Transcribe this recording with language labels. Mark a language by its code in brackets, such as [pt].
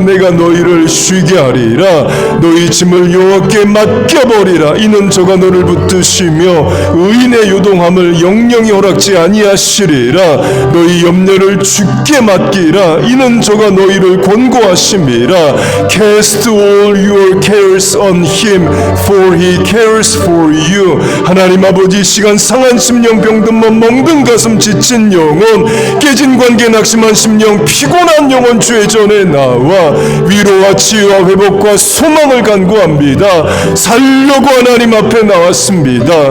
[ko] 내가 너희를 쉬게 하리라. 너희 짐을 여호와께 맡겨버리라. 이는 저가 너를 붙드시며 의인의 요동함을 영영이 허락지 아니하시리라. 너희 염려를 주께 맡기라. 이는 저가 너희를 권고하심이라. [en] Cast all your cares on him for he cares for you. [ko] 하나님 아버지 시간 상한 심령 병든 몸 멍든 가슴 지친 영혼 깨진 관계 낙심한 심령 피곤한 영혼 주의 전에 나와 위로와 치유와 회복과 소망을 간구합니다. 살려고 하나님 앞에 나왔습니다.